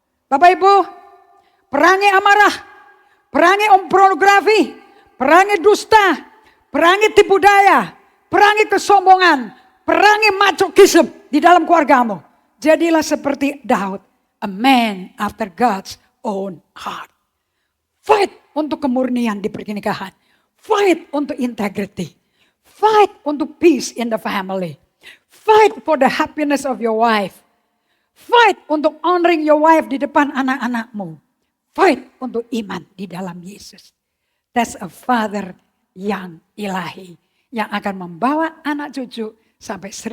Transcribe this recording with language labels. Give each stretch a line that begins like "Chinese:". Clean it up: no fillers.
Indonesian: Bapak Ibu, perangi amarah, perangi pornografi, perangi dusta, perangi tipu daya, perangi kesombongan, perangi macokisme di dalam keluargamu. Jadilah seperti Daud,
English: a man after God's own heart.
Indonesian: Fight untuk kemurnian di pernikahan.
English: Fight untuk integrity. Fight untuk peace in the family. Fight for the happiness of your wife.
Indonesian: Fight untuk
English: honoring your wife
Indonesian: di depan anak-anakmu. Fight untuk iman di dalam Yesus.
English: That's a father
Indonesian: yang ilahi. Yang akan membawa anak cucu sampai 1000 generasi tidak meninggalkan Tuhan. Ada amin?